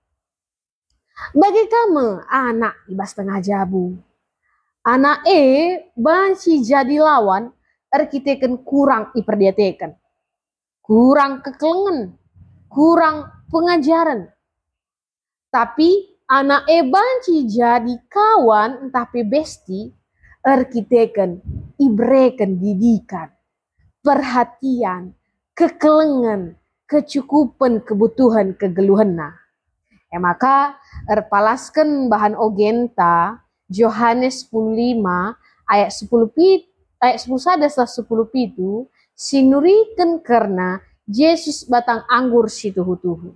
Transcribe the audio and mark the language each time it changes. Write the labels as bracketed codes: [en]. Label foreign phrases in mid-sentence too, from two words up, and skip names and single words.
[btx] Bagi kamu anak ibas tengah jabu. Anak banci jadi lawan, arkiteken kurang iperdiateken. Kurang kekelengan, kurang pengajaran. Tapi anak banci jadi kawan, tapi besti, arkiteken, ibreken didikan, perhatian, kekelengan, kecukupan kebutuhan kegeluhan. Maka erpalaskan bahan ogenta Yohanes 15 ayat 10 sada 10 pitu sinurikan karena Yesus batang anggur situhu-tuhu.